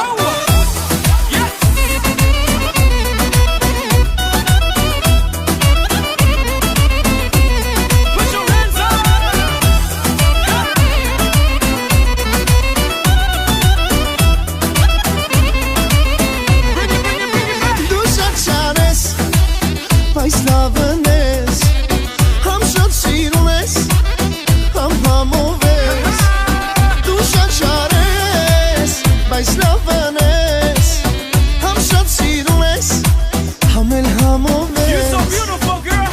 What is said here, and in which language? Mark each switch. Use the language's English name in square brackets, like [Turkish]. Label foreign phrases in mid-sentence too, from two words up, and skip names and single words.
[English] Yes. Put your hands up. Bring it back. [Armenian] Դու շատ շան ես, բայց լավն ես, համ շատ սիրում ես, համ համով ես։ Դու շատ շան ես, բայց լավն ես, համ շատ սիրում ես, համ էլ համով [English] You're so [Armenian] ես։ [English] beautiful, girl.